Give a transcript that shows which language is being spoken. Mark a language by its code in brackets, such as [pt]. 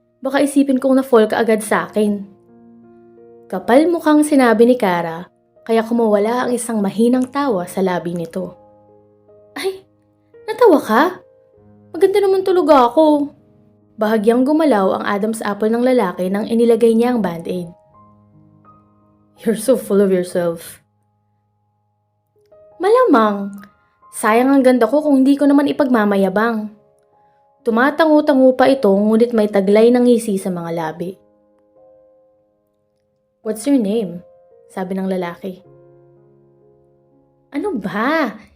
[tl] Baka isipin kong na-fall ka agad sa akin. Kapal mukhang sinabi ni Kara, kaya kumawala ang isang mahinang tawa sa labi nito. Ay, natawa ka? Maganda naman tulog ako. Bahagyang gumalaw ang Adam's apple ng lalaki nang inilagay niya ang band-aid. [en] You're so full of yourself. [tl] Malamang. Sayang ang ganda ko kung hindi ko naman ipagmamayabang. Tumatango-tango pa ito ngunit may taglay ng ngisi sa mga labi. [en] What's your name? [tl] Sabi ng lalaki. Ano ba?